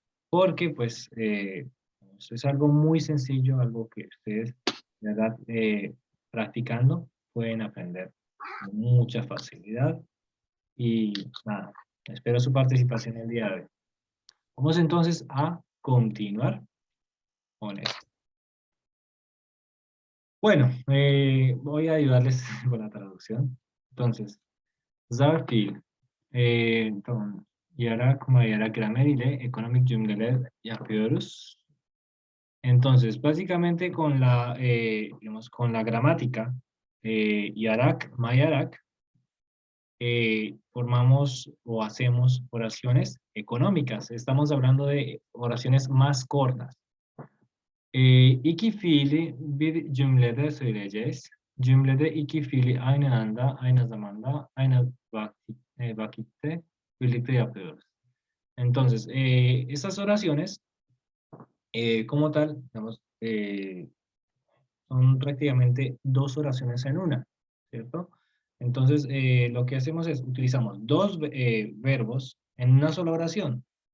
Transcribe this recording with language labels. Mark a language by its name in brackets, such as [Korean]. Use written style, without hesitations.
[Spanish] Porque pues es algo muy sencillo, algo que ustedes, de verdad, practicando pueden aprender con mucha facilidad. Y nada, espero su participación el día de hoy. Vamos entonces a continuar con esto. Bueno, voy a ayudarles con la traducción. Entonces, Zarfil, entonces, [Turkish] yarak mayarak gramer ile ekonomik cümleler yapıyoruz. [Spanish] Entonces, básicamente con digamos, con la gramática, yarak, mayarak, formamos o hacemos oraciones económicas. Estamos hablando de oraciones más cortas. [Turkish] İki fiili bir cümlede söyleyeceğiz. Cümlede iki fiili aynı anda, aynı zamanda, aynı vakitte birlikte yapıyoruz. [Spanish] Entonces, esas oraciones, como tal, digamos, son prácticamente dos oraciones en una, ¿cierto? Entonces, lo que hacemos es, utilizamos dos verbos en una sola oración.